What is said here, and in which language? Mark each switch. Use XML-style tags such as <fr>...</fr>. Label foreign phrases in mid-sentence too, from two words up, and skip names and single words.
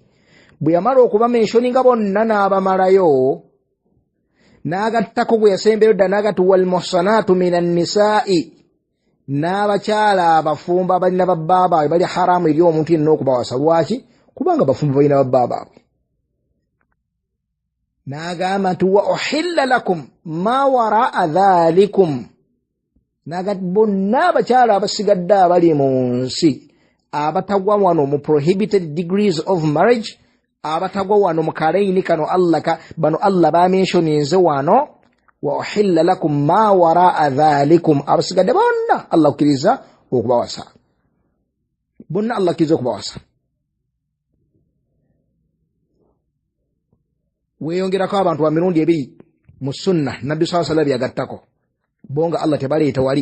<lg>Bwe yamala okuba menshoninga bonna n'abamalayo n'agattako bwe yasembera dda n'agati</lg> <ar>والمحصنات من النساء,</ar> <lg>n'abakyala abafumba abalina babbaabwe bali haramu eri omuntu yenna okubawasa. Lwaki? Kubanga bafumba balina babbaabwe. N'agamba nti</lg> <ar>وأحل لكم ما وراء ذلكم,</ar> <lg>n'agati bonna abakyala abasigadde abali mu nsi abatagwa wano mu</lg> <en>prohibited degrees of marriage,</en> <lg>abatagwa wano mu kalaini kano bano Allah bamenshonize wano,</lg> <ar>وأحل لكم ما وراء ذلكم,</ar> <lg>abasigadde bonna Allah akkiriza okubawasa, bonna Allah akkiriza okubawasa. Weeyongerako abantu ba mirundi ebiri mu sunna Nabbi</lg> <ar>صلى الله عليه وسلم</ar> <lg>yagattako, bonga Allah tebaleeta wali.</lg>